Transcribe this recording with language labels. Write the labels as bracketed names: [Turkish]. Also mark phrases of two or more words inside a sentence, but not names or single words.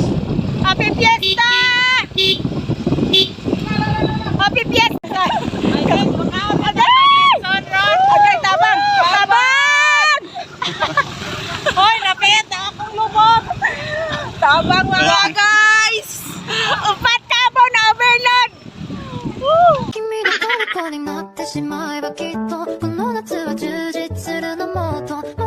[English] Happy Fiesta! Happy Fiesta! [Cebuano] Agay, tabang! Tabang! Hoy, napit na akong lubog! Tabang mga guys! Upat ka po na overload! [Japanese] 君の虜になってしまえばきっとこの夏は充実するのもっと